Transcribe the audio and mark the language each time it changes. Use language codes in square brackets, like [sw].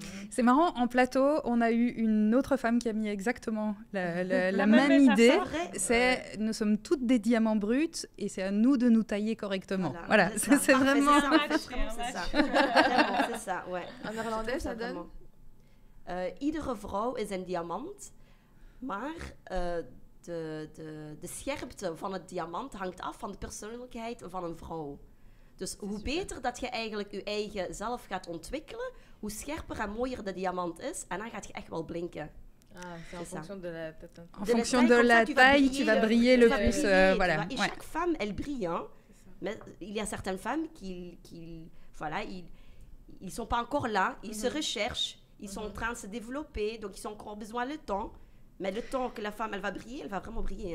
[fr] C'est marrant, en plateau, on a eu une autre femme qui a mis exactement la même même idée. métaphore. C'est nous sommes toutes des diamants bruts et c'est à nous de nous tailler correctement. Voilà, ça. c'est Parfait, vraiment... c'est ça, en fait, vraiment, c'est ça. Vraiment, c'est ça, ouais. En néerlandais, ça donne... [nl] Iedere vrouw is een diamant, maar de scherpte van het diamant hangt af van de persoonlijkheid van een vrouw. Dus hoe beter dat je eigenlijk je eigen zelf gaat ontwikkelen, hoe scherper en mooier de diamant is. En dan gaat je echt wel blinken. [fr] Ah, c'est en C'est ça. fonction de la tête. En fonction de la taille, tu vas briller le plus. Voilà. Et chaque femme, elle brille. Hein. Mais il y a certaines femmes qui voilà, ils sont pas encore là, ils se recherchent, ils sont en train de se développer, donc ils ont encore besoin de temps. Mais le temps que la femme, elle va briller, elle va vraiment briller.